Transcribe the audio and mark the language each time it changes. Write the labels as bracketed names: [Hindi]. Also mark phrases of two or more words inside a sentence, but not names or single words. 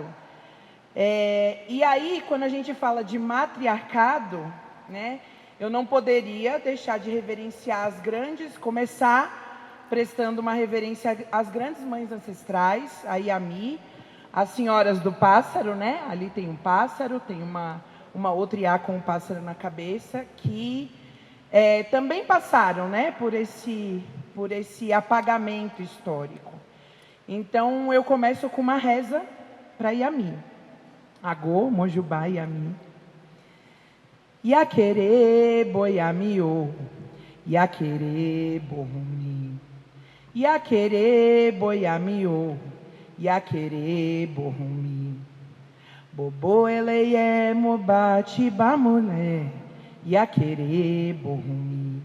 [Portuguese] E aí, quando a gente fala de matriarcado, né, eu não poderia deixar de reverenciar começar prestando uma reverência às grandes mães ancestrais, a Iami, as senhoras do pássaro, né? Ali tem um pássaro, tem uma outra Iá com um pássaro na cabeça, que também passaram, né, por esse apagamento histórico. Então, eu começo com uma reza para Iami. [Yoruba] Agô, Mojubá, Iami. Yakere boiamio, yakere borrumi. Yakere boiamio, yakere borrumi. Bobo eleye mobati bamule, yakere borrumi.